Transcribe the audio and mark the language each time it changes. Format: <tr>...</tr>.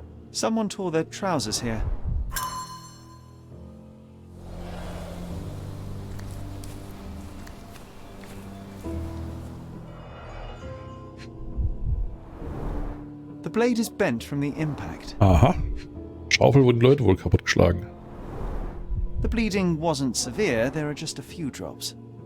<en>Someone tore their trousers here. The blade is bent from the impact. Aha.</en> <de>Schaufel wurden die Leute wohl kaputtgeschlagen.</de> <en>The bleeding wasn't severe, there are just a few drops.</en>